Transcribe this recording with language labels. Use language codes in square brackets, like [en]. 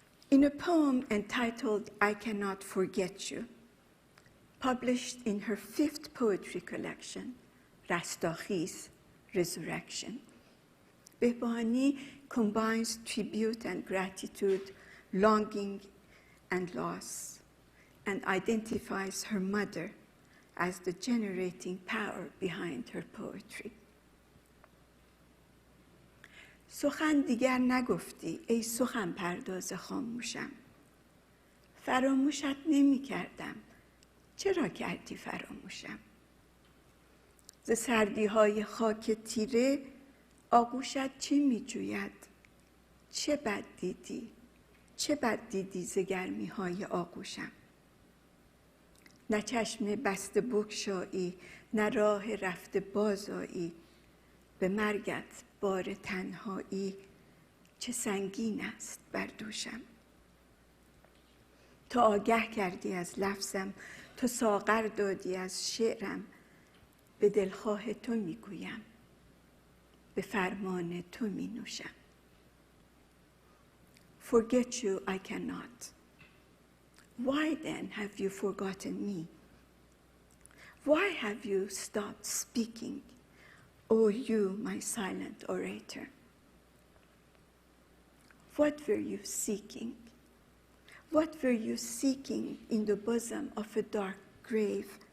[en] In a poem entitled "I Cannot Forget You," published in her 5th poetry collection, Rastakhi's Resurrection, Behbahani combines tribute and gratitude, longing and loss, and identifies her mother as the generating power behind her poetry. [fa] سخن دیگر نگفتی ای سخن پرداز خاموشم، فراموشت نمی کردم، چرا کردی فراموشم؟ ز سردی های خاک تیره آغوشت چه می جوید؟ چه بد دیدی؟ چه بد دیدی ز گرمی های آغوشم؟ نه چشم بسته بگشایی، نه راه رفته بازایی، به مرگت بار تنهایی چه سنگین است بر دوشم. تو آگه کردی از لفظم، تو ساغر دادی از شعرم. به دلخواه تو میگویم، به فرمان تو می نوشم. [en] Forget you I cannot. Why then have you forgotten me? Why have you stopped speaking, O you, my silent orator? What were you seeking? What were you seeking in the bosom of a dark grave?